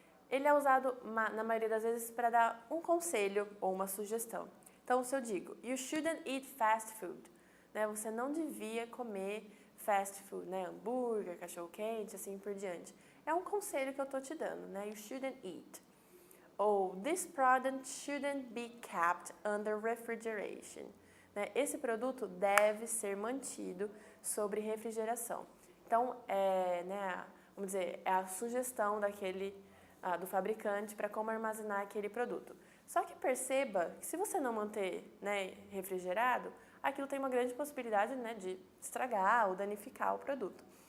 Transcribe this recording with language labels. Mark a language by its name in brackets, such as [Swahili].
[Portuguese] Ele é usado, na maioria das vezes, para dar um conselho ou uma sugestão. Então, se eu digo, [English] you shouldn't eat fast food, [Portuguese] né, você não devia comer fast food, né, hambúrguer, cachorro-quente, assim por diante. É um conselho que eu estou te dando, né, [English] you shouldn't eat. [Portuguese] Ou, [English] this product shouldn't be kept under refrigeration. [Portuguese] Né, esse produto deve ser mantido sob refrigeração. Então, vamos dizer, é a sugestão do fabricante para como armazenar aquele produto. Só que perceba que se você não manter, né, refrigerado, aquilo tem uma grande possibilidade, né, de estragar ou danificar o produto.